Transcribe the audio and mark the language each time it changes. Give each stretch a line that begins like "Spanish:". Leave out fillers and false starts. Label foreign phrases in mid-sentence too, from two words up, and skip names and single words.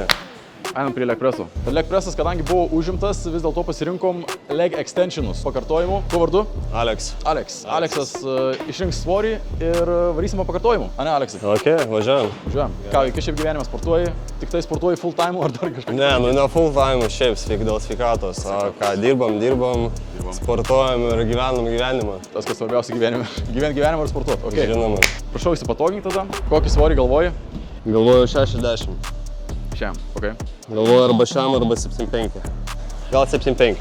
Lithuanian: Einam prie leg preso. Leg presas, kadangi buvo užimtas, vis dėlto pasirinkom leg extensionus pakartojimų. Kuo vardu? Aleksas išrinks svorį ir varysim pakartojimų. A ne, Aleksai? Ok, važiuojam. Ką, iki šiaip gyvenime sportuoji? Tik tai sportuoji
English: full time
Lithuanian: ar dar kažką? Ne, nu ne
English: full time,
Lithuanian: šiaip dėl sveikatos. O ką, dirbam, sportuojam ir gyvenam gyvenimą. Tas, kas svarbiausia gyvenime. Gyventi gyvenimą ir sportuoti. Okay. Žinoma. Prašau įsipatoginti tada. Kokį svorį galvoji? Galvoju 60. Šiam, ok. Galvoju arba šiam, arba 75. Gal 75.